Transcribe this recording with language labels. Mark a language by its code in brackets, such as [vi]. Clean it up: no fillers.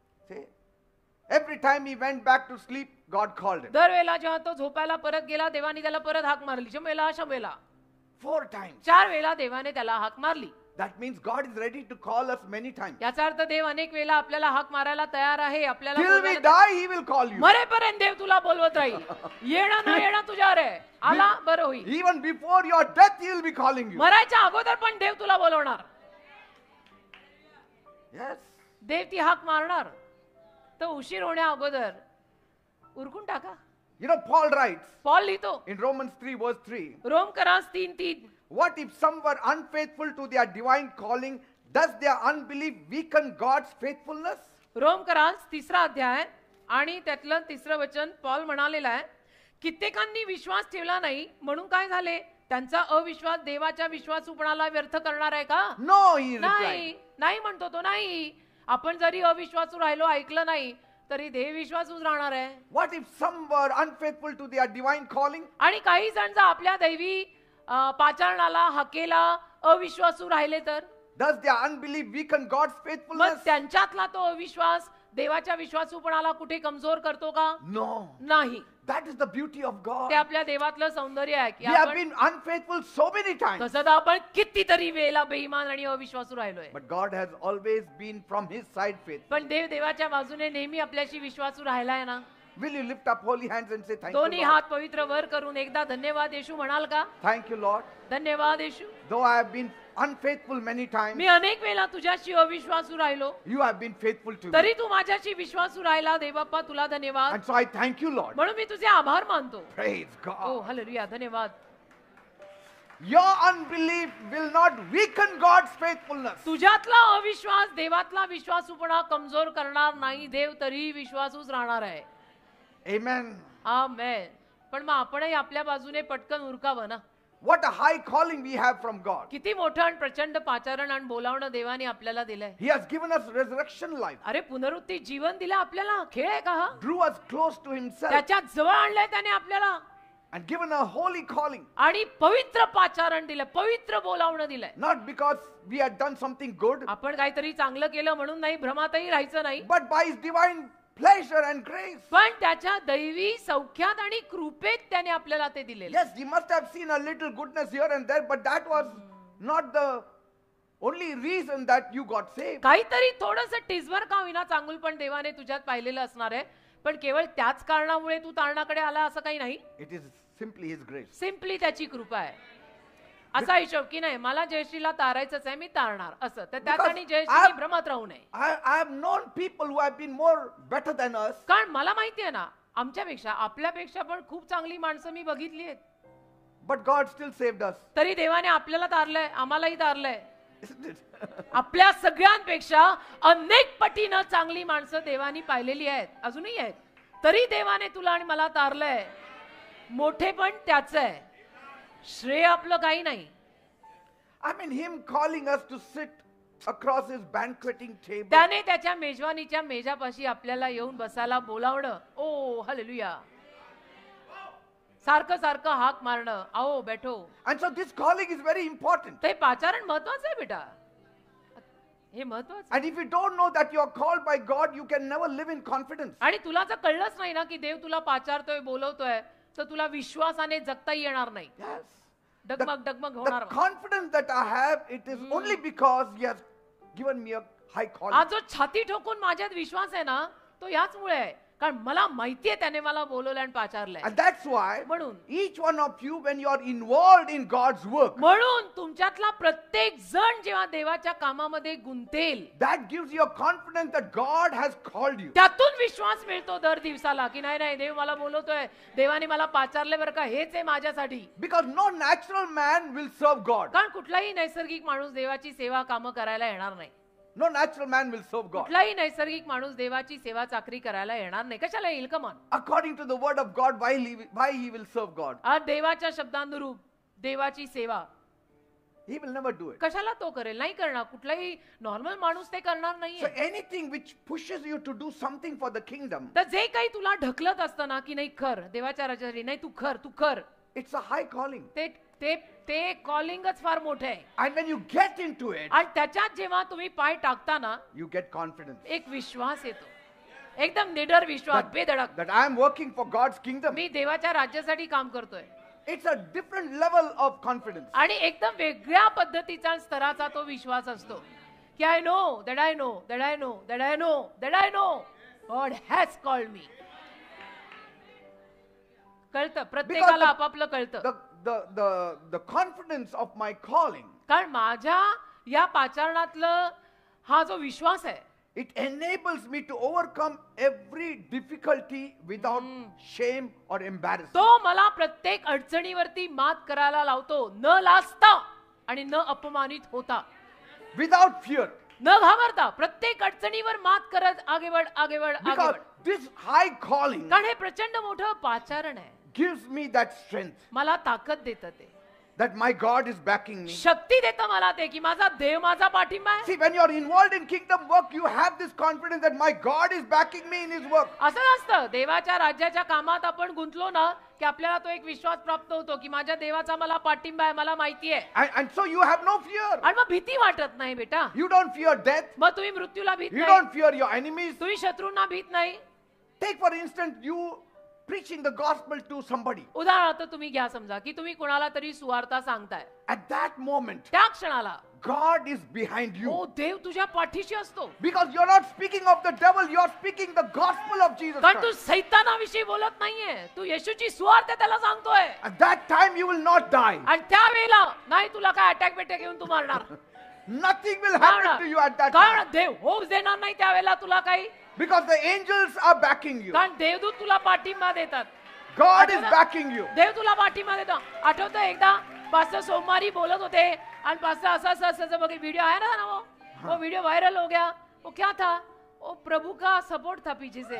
[en] See, every time he went back to sleep, God called him. [mr] दरवेळेला जेव्हा तो झोपायला परत गेला, देवाने त्याला परत हाक मारली, शमूएला शमूएला. [en] 4 times. [mr] 4 वेळा देवाने त्याला हाक मारली. [en] That means God is ready to call us many times. [mr] याचा अर्थ देव अनेक वेळा आपल्याला हाक मारायला तयार आहे. आपल्याला [en] Till we [mr] बोलवायला- [en] die, He will call you. [mr] मरेपर्यंत देव तुला बोलवत राहील. येणं न येणं तुझ्यावर आहे. आला बरं होईल. [en] Even before your death, He will be calling you. [mr] मरायच्या अगोदर पण देव तुला बोलवणार. [en] Yes. [mr] देव ती हाक मारणार. तर उशीर होण्या अगोदर उरकून टाका. [en] You know, Paul writes [mr] Paul लिहितो [en] in Romans 3 verse 3, [mr] रोमकरास 3:3, [en] what if some were unfaithful to their divine calling? Does their unbelief weaken God's faithfulness? [mr] रोमकरास 3रा अध्याय आणि त्यातलं 3रं वचन पॉल म्हणालेलं आहे, कित्येकांनी विश्वास ठेवला नाही म्हणून काय झाले? त्यांचा अविश्वास देवाच्या विश्वासूपणाला व्यर्थ करणार आहे का? [en] No, he replied. [mr] नाही, नाही म्हणतो तो. नाही, आपण जरी अविश्वासू राहिलो, ऐकलं नाही, तरी देव विश्वासूच राहणार आहे. [en] What if some were unfaithful to their divine calling? [mr] आणि काही जण जर आपल्या दैवी पाचारणाला, हकेला अविश्वासू राहिले तर [en] Does their unbelief weaken God's [mr] मग [en] faithfulness? [mr] त्यांच्यातला तो अविश्वास देवाच्या विश्वासूपणाला कुठे कमजोर करतो का? [en] No. [mr] नाही. [en] That is the beauty of God. [mr] ते आपल्या देवातलं सौंदर्य आहे की [en] We have [mr] आपण [en] been unfaithful so many times. [mr] तसं तर आपण कितीतरी वेळेला बेईमान आणि अविश्वासू राहिलोय. [en] But God has always been from His side faithful. [mr] पण देव देवाच्या बाजूने नेहमी आपल्याशी विश्वासू राहिलाय ना. [en] Will you lift up holy hands and say thank you, [mr] दोन्ही [en] Lord? [mr] हात पवित्र वर करून एकदा धन्यवाद येशू म्हणाल का? [en] Thank you, Lord. [mr] धन्यवाद येशू. [en] Though I have been unfaithful many times, [mr] मी अनेक वेळा तुझ्याशी अविश्वासू राहिलो, [en] you have been faithful to me. [mr] तरी तू माझ्याशी विश्वासू राहिला. देवबाप्पा तुला धन्यवाद. [en] And so I thank you, Lord. [mr] म्हणून मी तुझे आभार मानतो. [en] Praise oh God. [mr] हालेलुया, धन्यवाद. [en] Your unbelief will not weaken God's faithfulness. [mr] तुझ्यातला अविश्वास देवातला विश्वासूपणा कमजोर करणार नाही. देव तरीही विश्वासूच राहणार आहे. [en] Amen. [mr] आमेन. पण मग आपणही आपल्या बाजूने पटकन उरकावं ना. [en] What a high calling we have from God. [mr] किती मोठं आणि प्रचंड पाचारण आणि बोलावणं देवाने आपल्याला दिलंय. [en] He has given us resurrection life, [mr] अरे पुनरुत्थी जीवन दिलं आपल्याला. खेळ आहे का हा? [en] drew us close to Himself, [mr] त्याच्या जवळ आणलंय त्याने आपल्याला [en] and given a holy calling. [mr] आणि पवित्र पाचारण दिलं, पवित्र बोलावणं दिलंय. [en] Not because we had done something good, [mr] आपण काहीतरी चांगलं केलं म्हणून नाही, भ्रमातही राहायचं नाही. [en] but by His divine pleasure and grace. [mr] पण त्याच्या दैवी सौख्यात आणि कृपेत त्याने आपल्याला ते दिलेलं. [en] Yes, He must have seen a little goodness here and there, but that was not the only reason that you got saved. [mr] काहीतरी थोडंसं टिसभर का होईना चांगुलपण देवाने तुझ्यात पाहिलेलं असणार आहे. पण केवळ त्याच कारणामुळे तू तारणाकडे आला असं काही नाही. [en] It is simply His grace. [mr] Simply त्याची कृपा आहे. असा हिशोब की नाही मला जयश्रीला तारायचंच आहे, मी तारणार असं. तर त्यात आणि जयश्री भ्रमात राहू नये. [en] I have known people who have been more better than us, [mr] कारण मला माहिती आहे ना, आमच्यापेक्षा आपल्यापेक्षा पण खूप चांगली माणसं मी बघितली आहेत. [en] but God still saved us. [mr] तरी देवाने आपल्याला तारलंय, आम्हालाही तारलंय. [en] Isn't it? [mr] आपल्या सगळ्यांपेक्षा अनेक पटीनं चांगली माणसं देवानी पाहिलेली आहेत, अजूनही आहेत. तरी देवाने तुला आणि मला तारलंय. मोठे पण त्याच आहे, श्रेय आपलं काही नाही. [en] I mean, Him calling us to sit across His banqueting table. [mr] त्याने त्याच्या मेजवानीच्या मेजापाशी आपल्याला येऊन बसायला बोलावणं. ओ हालेलुया. सारखं सारखं हाक मारणं, [hi] आओ बैठो. [en] And so this calling is very important. [mr] ते पाचारण महत्वाचं आहे बेटा, हे महत्वाचं. [en] And if you don't know that you are called by God, you can never live in confidence. [mr] आणि तुला जर कळलंच नाही ना की देव तुला पाचारतोय, बोलवतोय, तर तुला विश्वासाने जगताही येणार नाही. [en] Yes. [mr] डगमग डगमग होणार. [en] The confidence that I have, it is only because He has given me a high calling. [mr] आज जो छाती ठोकून माझ्यात विश्वास आहे ना, तो याचमुळे आहे. कारण मला माहितीये त्याने मला बोलवलं आणि पाचारलंय. [en] And that's why [mr] म्हणून [en] each one of you, when you are involved in God's work, [mr] म्हणून तुमच्यातला प्रत्येक जण जेव्हा देवाच्या कामामध्ये गुंतेल, [en] that gives you a confidence that God has called you. [mr] त्यातून विश्वास मिळतो दर दिवसाला की नाही नाही देव मला बोलवतोय, देवाने मला पाचारले बरं का, हेच आहे माझ्यासाठी. [en] Because no natural man will serve God. [mr] कारण कुठलाही नैसर्गिक माणूस देवाची सेवा कामं करायला येणार नाही. [en] No natural man will serve God. [mr] कुठलाही नैसर्गिक माणूस देवाची सेवा चाकरी करायला येणार नाही. कशाला येईल कमान? [en] According to the word of God, why he will serve God? [mr] आज देवाच्या शब्दानुरूप देवाची सेवा [en] He will never do it. [mr] कशाला तो करेल? नाही करणार. कुठलाही नॉर्मल माणूस ते करणार [en] So [mr] नाहीये. [en] anything which pushes you to do something for the kingdom, [mr] तर जे काही तुला ढकलत असतं ना की नाही कर देवाच्या राज्यासाठी, नाही तू कर, [en] it's a high calling. [mr] ते ते ते कॉलिंगच फार मोठे आहे. [en] And when you get into it, [mr] आणि त्याच्यात जेव्हा तुम्ही पाय टाकता ना, [en] you get confidence [mr] एक विश्वास येतो, एकदम निडर विश्वास, बेधडक. [en] that I am working for God's kingdom. [mr] मी देवाच्या राज्यासाठी काम करतोय. [en] It's a different level of confidence. [mr] आणि एकदम वेगळ्या पद्धतीचा स्तराचा तो विश्वास असतो की [en] I know that I know that I know that I know that I know God has called me. [mr] कळतं, प्रत्येकाला आपापलं कळतं. [en] The confidence of my calling, [mr] कारण माझ्या या पाचारणातलं हा जो विश्वास आहे, [en] it enables me to overcome every difficulty without shame or embarrassment. [mr] तो मला प्रत्येक अडचणीवरती मात करायला लावतो, न लाजता आणि न अपमानित होता, [en] Without fear. [mr] न घाबरता. प्रत्येक अडचणीवर मात करत [hi] आगे बढ़ आगे बढ़ आगे [en] Because [hi] बढ़. [en] this high calling [mr] कारण हे प्रचंड मोठं पाचारण आहे. [en] gives me that strength [mr] मला ताकद देतं ते, [en] that my God is backing me. [mr] शक्ती देतं मला ते की माझा देव माझा पाठिंबा आहे. [en] See, when you are involved in kingdom work, you have this confidence that my God is backing me in His work. [mr] असं नसतं. देवाच्या राज्याच्या कामात आपण गुंतलो ना की आपल्याला तो एक विश्वास प्राप्त होतो की माझ्या देवाचा मला पाठिंबा आहे, मला माहिती आहे. [en] And so you have no fear. [mr] आणि मग भीती वाटत नाही बेटा. [en] You don't fear death. [mr] मग तुम्ही मृत्यूला भीत [en] You [mr] नाही, [en] don't fear your enemies. [mr] तुम्ही शत्रूंना भीत नाही. [en] Take for instance, you preaching the gospel to somebody. [mr] उदाहरणार्थ तुम्ही घ्या, समजा की तुम्ही कोणाला तरी सुवार्ता सांगताय. [en] At that moment, [mr] त्या क्षणाला [en] God is behind you. [mr] हो, देव तुझ्या पाठीशी असतो. [en] Because you're not speaking of the devil, you're speaking the gospel of Jesus [mr] कारण तू [en] Christ. [mr] सैतानाविषयी बोलत नाहीये, तू येशूची सुवार्ता त्याला सांगतोय. [en] At that time you will not die. [mr] आणि त्यावेळेला नाही तुला काय अटॅक बिटॅक येऊन तू मारणार. [en] Nothing will happen to you at that [mr] कारण [en] time. [mr] देव होऊच देणार नाही त्यावेळेला तुला काही. [en] Because the angels are backing you. [mr] कारण देवदूत तुला पाठिंबा देतात. [en] God is backing you. [mr] देव तुला पाठिंबा देतो. आठवतं एकदा पास्टर सोमवारी बोलत होते आणि पास्टर असं बघ [hi] व्हिडिओ आया ना वो वीडियो वायरल हो गया. वो क्या था? वो प्रभु का सपोर्ट था पीछे से.